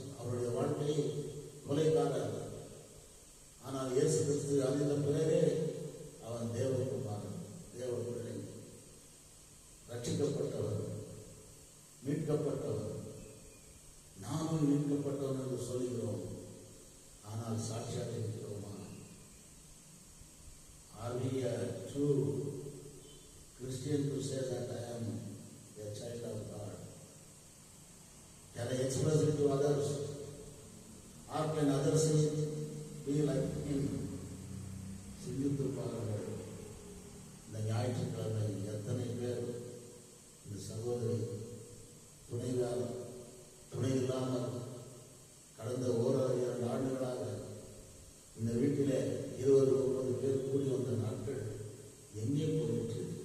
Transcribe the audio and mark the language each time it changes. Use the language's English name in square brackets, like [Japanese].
[Tamil] அவருடைய வாழ்க்கை கொலைக்காரர். ஆனால் இயேசு கிறிஸ்து அறிந்த பிறரே அவன் தேவகுமாரன், தேவ பிள்ளை, ரட்சிக்கப்பட்டவர், மீட்கப்பட்டவர். நாமும் மீட்கப்பட்டவன் என்று சொல்கிறோம். ஆனால் சாட்சியாக இருக்கிறோமா? [English] Are we a true Christian to say that I am a child of God? Can I express it to others? Or can others be like him? [Tamil] சிந்தித்து பாருங்கள். இந்த ஞாயிற்றுக்கிழமை எத்தனை பேர் இந்த சகோதரி துணை இல்லாமல் கடந்த 1-2 ஆண்டுகளாக இந்த வீட்டிலே 20-30 பேர் கூடி வந்த நாட்கள் எங்கே போயிற்று?